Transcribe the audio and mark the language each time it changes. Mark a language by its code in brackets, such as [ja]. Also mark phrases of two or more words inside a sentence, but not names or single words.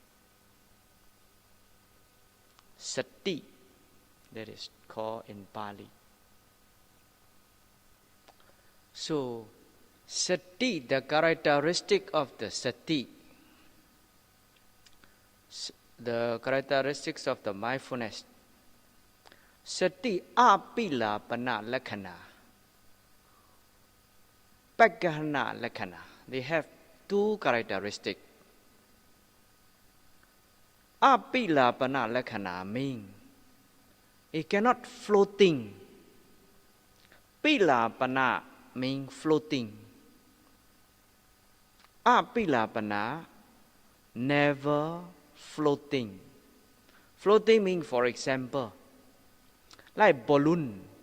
[en] Sati, that is called in Pali. So, sati, the characteristic of the sati, the characteristics of the mindfulness. [pi] Sati apila pana lakhana, pagahana lakhana. [en] They have two characteristics. [pi] Apila pana lakhana [en] means it cannot floating. [pi] Pila pana [en] means floating. [pi] Apila pana, [en] never floating. Floating means, for example, like balloon.